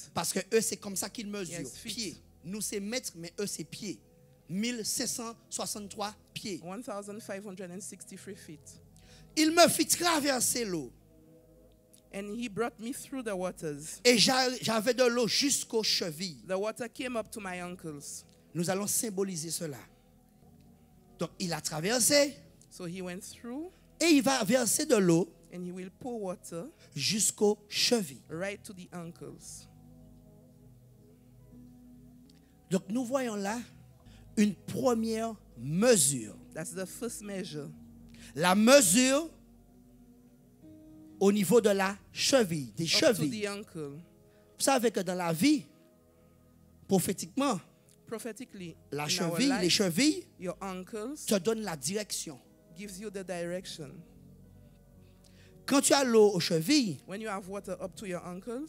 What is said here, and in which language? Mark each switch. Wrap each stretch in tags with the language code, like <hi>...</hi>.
<fr>Parce que eux, c'est comme ça qu'ils mesurent.</fr> <en>Yes, feet.</en> <fr>Pieds. Nous, c'est mètres, mais eux, c'est pieds. 1563 pieds.</fr> <en>1,563 feet.</en> <fr>Il me fit traverser l'eau.</fr> <en>And he brought me through the waters.</en> <fr>Et j'avais de l'eau jusqu'aux chevilles.</fr> <en>The water came up to my ankles.</en> <fr>Nous allons symboliser cela. Donc, il a traversé</fr> <en>So he went through</en> <fr>et il va verser de l'eau</fr> <en>and he will pour water</en> <fr>jusqu'aux chevilles.</fr> <en>right to the ankles.</en> <fr>Donc, nous voyons là une première mesure.</fr> <en>That's the first measure.</en> <fr>La mesure au niveau de la cheville, des</fr> <en>Up to</en> <fr>chevilles.</fr> <en>the ankle.</en> <fr>Vous savez que dans la vie, prophétiquement,</fr> <en>Prophetically,</en> <fr>la</fr> <en>in our</en> <fr>cheville, les</fr> <en>life,</en> <fr>chevilles</fr> <en>your ankles</en> <fr>te donnent la direction.</fr> <en>gives you the direction.</en> <fr>Quand tu as l'eau aux chevilles,</fr> <en>When you have water up to your ankles,</en>